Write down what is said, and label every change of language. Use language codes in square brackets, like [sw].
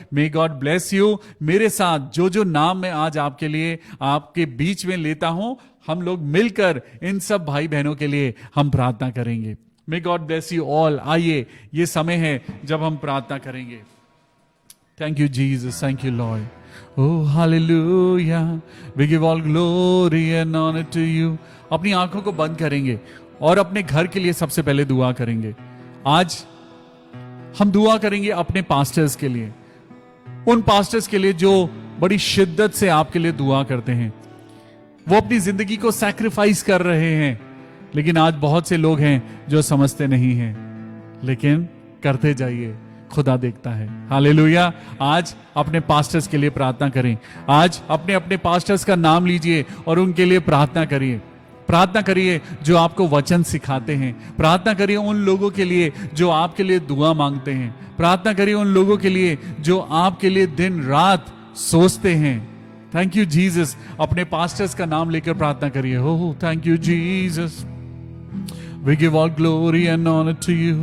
[en] May God bless you. [hi] मेरे साथ जो जो नाम मैं आज आपके लिए आपके बीच में लेता हूं, हम लोग मिलकर इन सब भाई बहनों के लिए हम प्रार्थना करेंगे। [en] May God bless you all. [hi] आइए, ये समय है जब हम प्रार्थना करेंगे। [en] Thank you Jesus, thank you Lord. Oh, hallelujah. We give all glory and honor to you. [hi] अपनी आंखों को बंद करेंगे और अपने घर के लिए सबसे पहले दुआ करेंगे। आज हम दुआ करेंगे अपने पास्टर्स के लिए, उन पास्टर्स के लिए जो बड़ी शिद्दत से आपके लिए दुआ करते हैं। वो अपनी जिंदगी को सैक्रिफाइस कर रहे हैं, लेकिन आज बहुत से लोग हैं जो समझते नहीं हैं, लेकिन करते जाइए, खुदा देखता है। हालेलुया। आज अपने पास्टर्स के लिए प्रार्थना करें। आज अपने अपने पास्टर्स का नाम लीजिए और उनके लिए प्रार्थना करिए। प्रार्थना करिए जो आपको वचन सिखाते हैं। प्रार्थना करिए उन लोगों के लिए जो आपके लिए दुआ मांगते हैं। प्रार्थना करिए उन लोगों के लिए जो आपके लिए दिन रात सोचते हैं। [en] Thank you Jesus. [hi] अपने पास्टर्स का नाम लेकर प्रार्थना करिए। [en] हो thank you Jesus. We give all glory and honor to you.